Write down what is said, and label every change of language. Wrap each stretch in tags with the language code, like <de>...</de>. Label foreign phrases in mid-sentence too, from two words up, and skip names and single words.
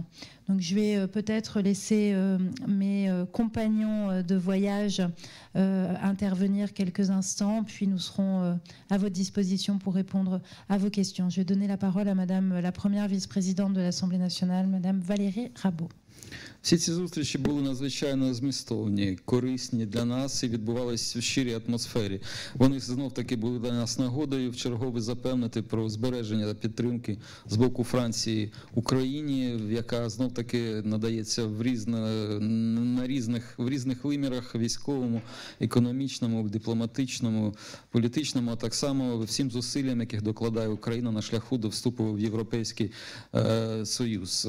<fr>Donc je vais peut-être laisser mes compagnons de voyage intervenir quelques instants, puis nous serons à votre disposition pour répondre à vos questions. Je vais donner la parole à Madame la première vice-présidente de l'Assemblée nationale, Madame Valérie Rabault.</fr> <uk>Всі ці зустрічі були надзвичайно змістовні, корисні для нас і відбувалися в щирій атмосфері. Вони знов-таки були для нас нагодою вчергове запевнити про збереження підтримки з боку Франції Україні, яка знов-таки надається в різних вимірах: військовому, економічному, дипломатичному, політичному, а так само всім зусиллям, яких докладає Україна на шляху до вступу в Європейський Союз.</uk>